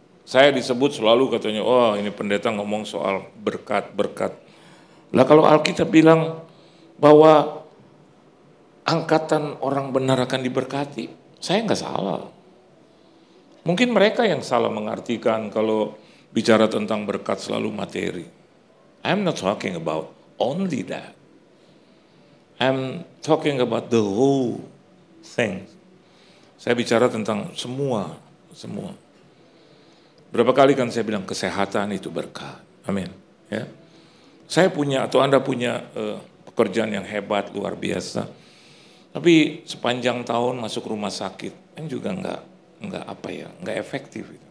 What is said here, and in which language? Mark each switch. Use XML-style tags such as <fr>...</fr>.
<id>Saya disebut selalu katanya, oh ini pendeta ngomong soal berkat-berkat. Lah kalau Alkitab bilang bahwa angkatan orang benar akan diberkati, saya nggak salah. Mungkin mereka yang salah mengartikan kalau bicara tentang berkat selalu materi.</id> <en>I'm not talking about only that. I'm talking about the whole thing.</en> <id>Saya bicara tentang semua. Berapa kali kan saya bilang kesehatan itu berkat. Amin. Ya. Saya punya atau Anda punya pekerjaan yang hebat, luar biasa. Tapi sepanjang tahun masuk rumah sakit, kan juga nggak efektif.</id>